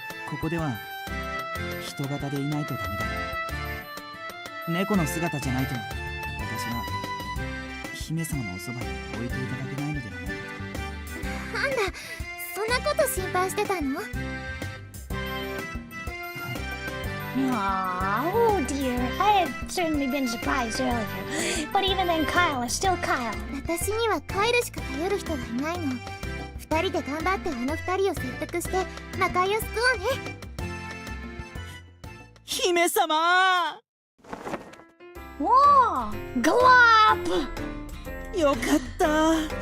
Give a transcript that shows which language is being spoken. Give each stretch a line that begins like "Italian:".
Japanese: ここでは人型でいないとダメだ。猫の姿じゃないと私は姫様のおそばに置いていただけないのではないかと。なんだ、そんなこと心配してたの？
English: Aw, oh dear. I had certainly been surprised earlier. But even then, Kyle is still Kyle.
Japanese: 私にはカイルしか頼る人がいないの。二人で頑張ってあの二人を説得して魔界を救おうね。姫様
English: Whoa! Glop!
Japanese: よかった。